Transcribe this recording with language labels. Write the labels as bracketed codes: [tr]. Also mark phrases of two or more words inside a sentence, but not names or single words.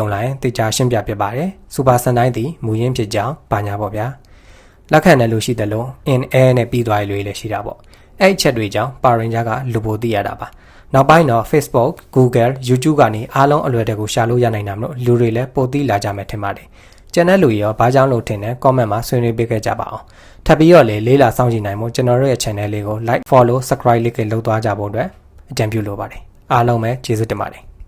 [my] လာရင်တေချာရှင်းပြပြပါတယ် Super Sentai သည်မူရင်းဖြစ်ကြောင်းပါညာပေါ့ဗျာလက်ခံတဲ့လူရှိတယ်လို့ [en] in air [my] နဲ့ပြီးသွားရလို့လည်းရှိတာပေါ့အဲ့အချက်တွေကြောင့် Power Ranger ကလူပိုသိရတာပါနောက်ပိုင်းတော့ Facebook, Google, YouTube ကနေအားလုံးအလွယ်တကူရှာလို့ရနိုင်တာမလို့လူတွေလည်းပိုသိလာကြမယ်ထင်ပါတယ်ကျန်တဲ့လူရောဘာကြောင့်လို့ထင်တယ် comment မှာဆွေးနွေးပေးခဲ့ကြပါအောင်ထပ်ပြီးတော့လေးလာစောင့်ကြည့်နိုင်မှုကျွန်တော်တို့ရဲ့ channel လေးကို [en] like follow subscribe [my] လေးကလုပ်သွားကြဖို့အတွက်အကြံပြုလိုပါတယ်အားလုံးပဲကျေးဇူးတင်ပါတယ်